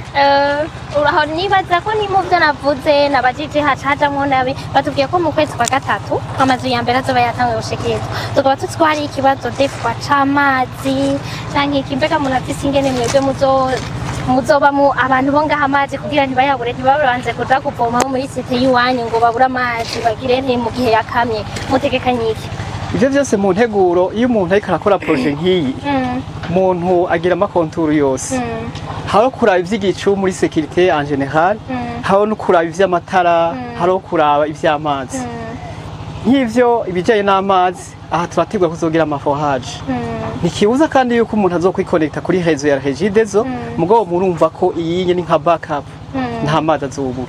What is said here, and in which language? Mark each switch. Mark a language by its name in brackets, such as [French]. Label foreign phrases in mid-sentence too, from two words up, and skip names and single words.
[Rundi] uraho nibaza ko ni mu byo navuze nabajije hacajamwo nabi batubwiye ko mu kwezi kwa gatatu amazu ya mbere azoba yatanguye gushikirizwa tukaba tuzi ko hari ikibazo defwa c'amazi canke ikimbega umuntu afise ingene mwebwe muzobamo abantu bo ngaha amazi kugira ntibayabure ntibabanze kuja kuvoma muri site y'iwanyu ngo babure amazi bagire nti mu gihe yakamye mutegekanye iki Ivyo vyose mu nteguro iyo umuntu ariko arakora projet nk'iyi umuntu agira amakonturu yose haro kuraba ivy'igicu muri [French] sécurité en général [Rundi] haro no kuraba ivy'amatara haro kuraba ivy'amazi nk'ivyo ibijanye n'amazi aha turategura kuzogira amaforage ntikibuza kandi yuko umuntu azokwikonekta kuri réseau ya Regideso mugabo murumva ko iyi ni nka backup nta mazi azobura.